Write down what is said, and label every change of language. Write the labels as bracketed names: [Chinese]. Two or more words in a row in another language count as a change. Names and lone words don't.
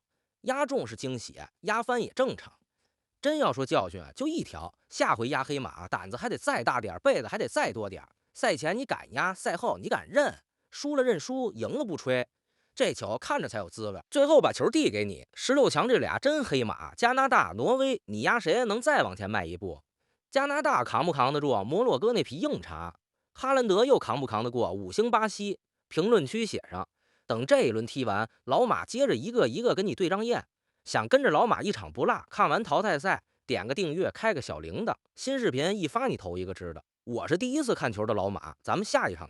[Chinese] 壓中是驚喜，壓翻也正常。真要說教訓，就一條，下回壓黑馬膽子還得再大點，背子還得再多點。賽前你敢壓，賽後你敢認，輸了認輸，贏了不吹。這球看着才有滋味。最後把球遞給你，16強這倆真黑馬，加拿大、挪威，你壓誰能再往前邁一步？加拿大扛不扛得住摩洛哥那匹硬茬？哈蘭德又扛不扛得過5星巴西？評論區寫上。等這一輪踢完，老馬接着一個一個跟你對張燕。想跟着老馬一場不落，看完淘汰賽，點個訂閱，開個小鈴鐺，新視頻一發你頭一個知道。我是第一次看球的老馬，咱們下一場。